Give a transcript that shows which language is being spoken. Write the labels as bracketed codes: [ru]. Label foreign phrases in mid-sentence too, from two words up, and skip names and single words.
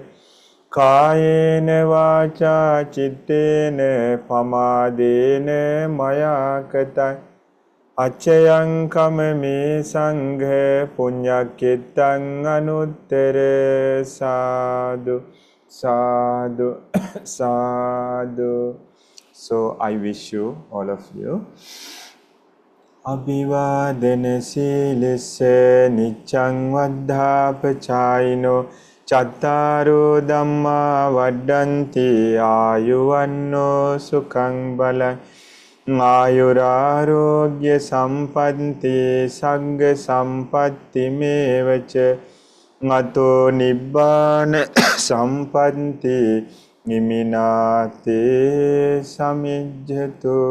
[pi] Kayena vacha chittena pamadena maya kata acchayang kamame sangha punyakittang anuttara. Sadhu, sadhu, sadhu. [en] So I wish you, all of you, [pi] Abhivadana silissa niccang vaddhapachayino Chattaro Dhamma Vaddanti Ayuvanno Sukhang Balang Ayurarogya Sampanti Sagga Sampatti Mevacha Ngato Nibbana Sampanti Niminate Samijjato.